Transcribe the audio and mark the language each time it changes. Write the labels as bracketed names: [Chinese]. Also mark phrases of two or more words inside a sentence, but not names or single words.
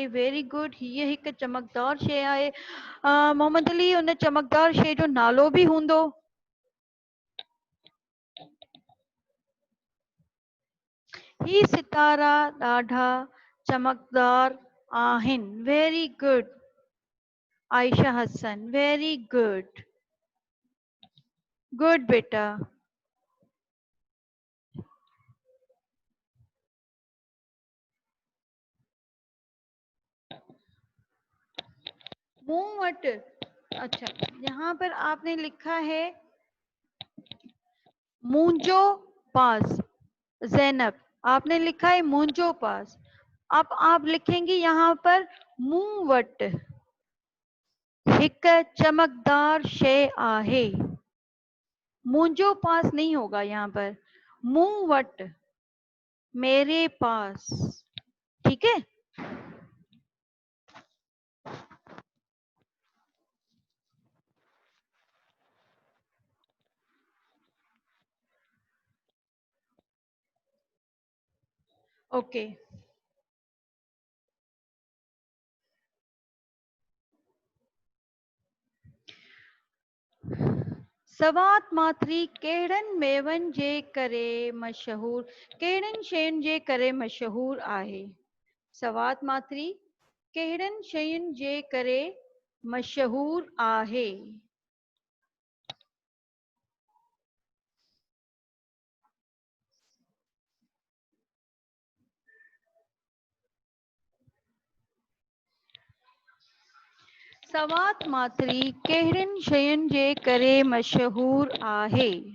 [English] Very good, [Sindhi] हीअ हिकु चमकदार शइ आहे। मोहम्मद अली, उन चमकदार शइ जो नालो बि हूंदो? ही सितारा ॾाढा चमकदार आहिन. [English] Very good. आयशा हसन, very good. [Sindhi] Good बेटा. मुंह वट. [Hindi] अच्छा, यहाँ पर आपने लिखा है [Sindhi] मुंजो पास. [Hindi] जैनब, आपने लिखा है [Sindhi] मुंजो पास. [Hindi] अब आप लिखेंगे यहाँ पर [Sindhi] मुंह वट हिक चमकदार शे आहे. मुंजो पास [Hindi] नहीं होगा यहाँ पर. [Sindhi] मुंह वट, [Hindi] मेरे पास. ठीक है. ओके. [Sindhi] सवात मात्री कहिड़नि मेवनि जे करे मशहूर, कहिड़नि शयुनि जे करे मशहूर आहे. सवात मात्री कहिड़नि शयुनि जे करे मशहूर आहे. सवात मात्री कहिड़नि शयुनि जे करे मशहूर आहे.